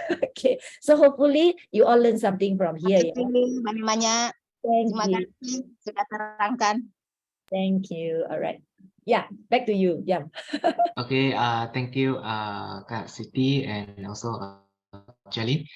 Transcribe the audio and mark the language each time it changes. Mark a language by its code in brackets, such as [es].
[en] Okay, so hopefully you all learn something from here. [ms] Terima kasih banyak-banyak. Terima kasih sudah terangkan. [en] Thank you. Alright. Yeah, back to you. Yeah. Okay, thank you, Kak Siti, and also Jalin.